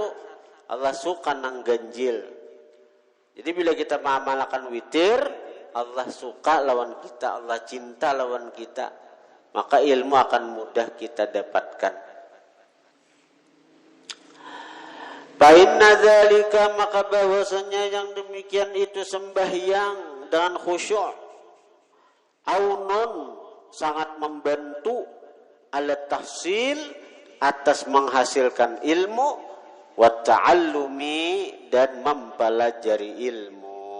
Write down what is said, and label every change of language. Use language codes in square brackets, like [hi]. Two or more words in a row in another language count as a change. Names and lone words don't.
[bjn] Allah suka nang ganjil. Jadi bila kita mengamalkan witir, Allah suka lawan kita, Allah cinta lawan kita, maka ilmu akan mudah kita dapatkan. [ar] Fa inna dzalika, [id] maka bahwasanya yang demikian itu sembahyang dengan khusyuk, aunun, sangat membantu, alat tahsil, atas menghasilkan ilmu, [ar] wa ta'allumi, [id] dan mempelajari ilmu.